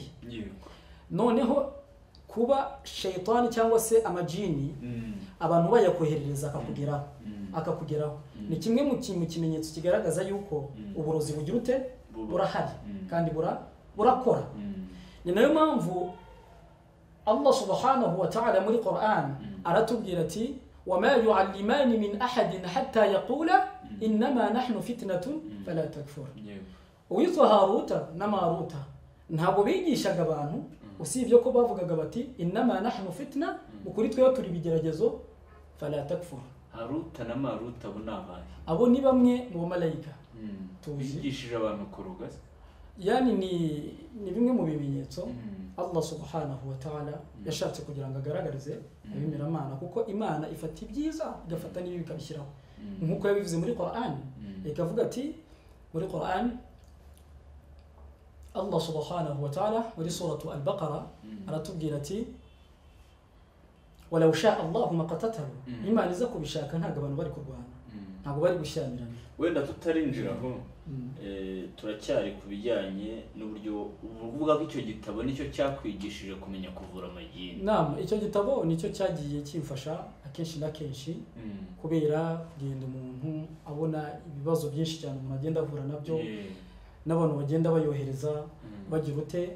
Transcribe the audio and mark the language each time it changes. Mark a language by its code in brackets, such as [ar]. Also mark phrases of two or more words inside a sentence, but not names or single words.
[rw] Noneho kuba shaytani cyangwa se amajini abantu bayakoherereza akakugeraho ni kimwe mu kimenyetso kigaragaza yuko uburozi bugira ute? Burahari kandi burakora. Ni nayo mpamvu Allah [ar] سبحانه وتعالى [rw] muri Qur'an aratubwira ati [ar] وما يعلمان من أحد حتى يقولا إنما نحن فتنة فلا تكفر. [rw] Uwitwa Haruta na Maruta ntabwo bigishaga abantu usibye ko bavugaga bati [ar] إنما نحن فتنة, [rw] ukuri twe turi bigeragezo [ar] فلا تكفر. [rw] Haruta na Maruta abo nabaye, abo ni bamwe mu bamarayika tubigishije abantu kuruga. Yani ni bimwe mu bimenyetso Allah [ar] سبحانه وتعالى [rw] yashatse kugira ngo agaragarize abimeramana, kuko Imana ifata ibyiza igafata n'ibibi ikabishyiraho nk'uko yabivuze muri Qur'an. Ikavuga ati muri Qur'an Allah [ar] سبحانه وتعالى [rw] muri suratu al-Baqara aratubwira ati [ar] ولو شاء الله ما اقتتلوا. [rw] Imana iza kubishaka ntabwo abantu bari kurwana, ntabwo bari gushyamirana. Wenda tutarinjiraho turacyari ku bijyanye n'uburyo uvuga ko icyo gitabo nicyo cyakwigishije kumenya kuvura amagini. Icyo gitabo nicyo cyagiye kimfasha akenshi na kenshi, kubera kugenda umuntu abona ibibazo byinshi cyane umuntu agenda ahura nabyo, n'abantu bagenda bayohereza bagira ute.